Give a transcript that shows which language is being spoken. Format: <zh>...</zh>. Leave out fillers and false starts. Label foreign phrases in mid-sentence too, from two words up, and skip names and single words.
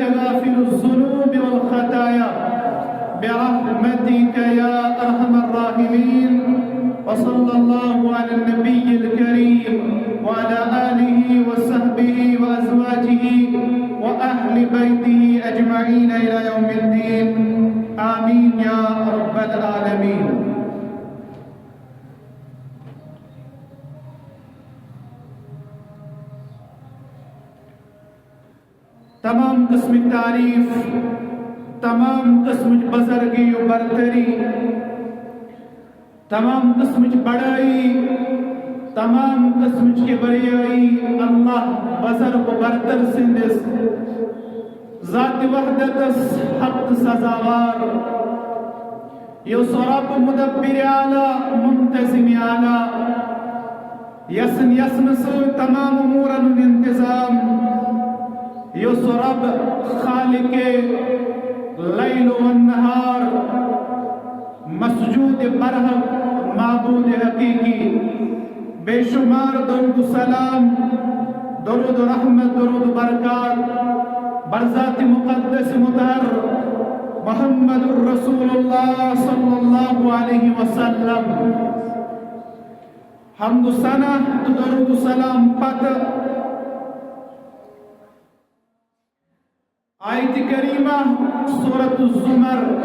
<ar>غافر الذنوب والخطايا برحمتك يا أرحم الراحمين وصلى الله على النبي الكريم وعلى آله وصحبه وأزواجه وأهل بيته أجمعين إلى يوم الدين آمين يا رب العالمين</ar> <ks>تمام قسم تعریف تمام قسم بزرگی و برتری تمام قسم بڑائی تمام قسم کبریائی اللہ بزرگ و برتر سندس ذات وحدتس حق سزاوار یس رب مدبر اعلی منتظم اعلی یسن سو تمام امورن انتظام یس رب خالق لیل و نہار مسجود برحق معبود حقیقی بے شمار درود سلام درود رحمت درود برکات برذات مقدس مطہر محمد الرسول اللہ</ks> <ar>صلی اللہ علیہ وسلم</ar> <ks>حمد و ثنا تو درود سلام پت آیت کریمہ سورۃ الزمر</ks>